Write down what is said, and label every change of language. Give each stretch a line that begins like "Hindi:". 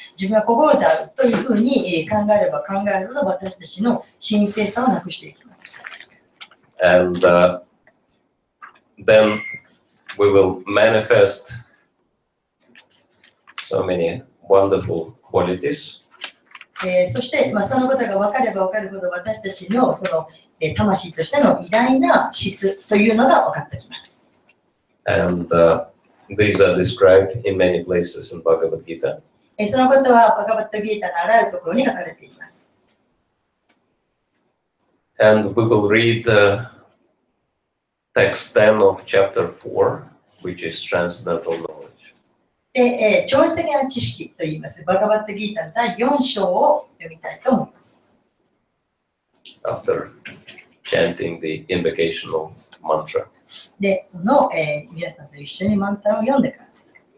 Japanese: 自分は心であるというふうに考えれば考えるほど私たちの神聖さをなくしていきます。
English: And then we will manifest so many wonderful qualities.
Japanese: そして、そのことが分かれば分かるほど私たちのその魂としての偉大な質というのが分かってきます。
English: And these are described in many places in Bhagavad Gita.
Japanese: そのことはバガバッタギータのあらゆるところに書かれています。
English: And we will read text 10 of chapter 4, which is transcendental knowledge.
Japanese: で、超越的な知識といいます。バガバッタギータの第4章を読みたいと思います。
English: After chanting the invocational mantra.
Japanese: で、その、皆さんと一緒にマンタラを読んでからです。